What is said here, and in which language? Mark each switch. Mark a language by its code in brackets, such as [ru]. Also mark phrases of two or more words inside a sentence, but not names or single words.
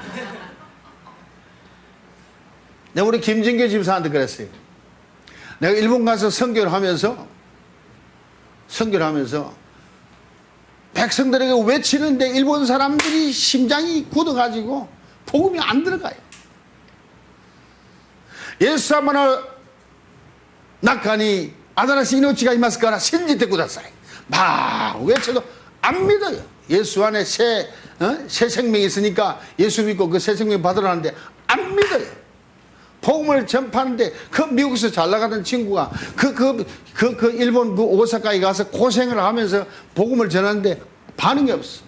[ko] 내가 우리 김진규 집사한테 그랬어요. 내가 일본 가서 선교를 하면서 백성들에게 외치는데 일본 사람들이 심장이 굳어가지고 복음이 안 들어가요. [ja] 예수様の中に新しい命がいますから信じてください. [ko] 막 외쳐도 안 믿어요. 예수 안에 새 생명이 있으니까 예수 믿고 그 새 생명 받으라는데 안 믿어요. 복음을 전파하는데 그 미국에서 잘 나가던 친구가 그 일본 그 오사카에 가서 고생을 하면서 복음을 전하는데 반응이 없어.